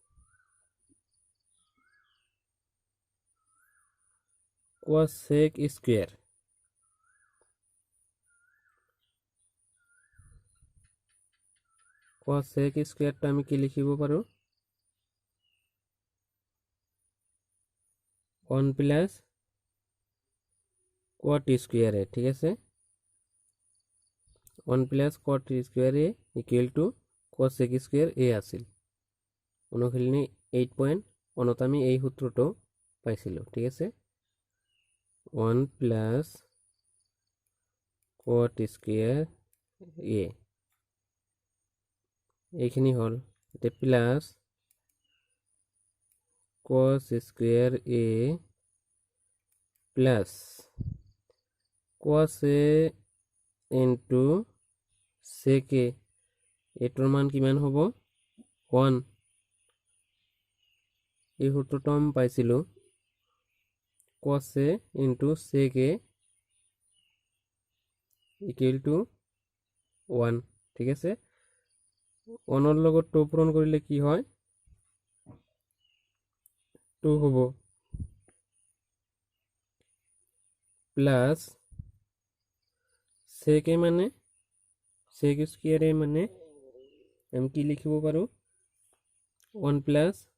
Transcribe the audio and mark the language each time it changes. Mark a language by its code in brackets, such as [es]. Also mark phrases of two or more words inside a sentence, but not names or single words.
[en] cosec square cosec squareটা [as] আমি কি লিখিব পারো [en] 1 plus cot square a [as] ঠিক আছে [en] 1 plus cot square a equal to cosec square a [as] আছিল অনুখিলনি 8.1 আমি এই সূত্রটো পাইছিল ঠিক আছে [en] 1 plus cot square a [as] এইখিনি হল তে [en] plus cos square a plus cos a into sec a [as] এটার মান কিমান হবো 1 এই সূত্রটো আমি পাইছিল [en] cos a into sec a equal to 1 [as] ঠিক আছে 1 এর লগত 2 পূরণ করিলে কি হয় 2 হবো [en] plus sec a [as] মানে [en] sec square a [as] মানে আমি কি লিখিব পারো 1 প্লাস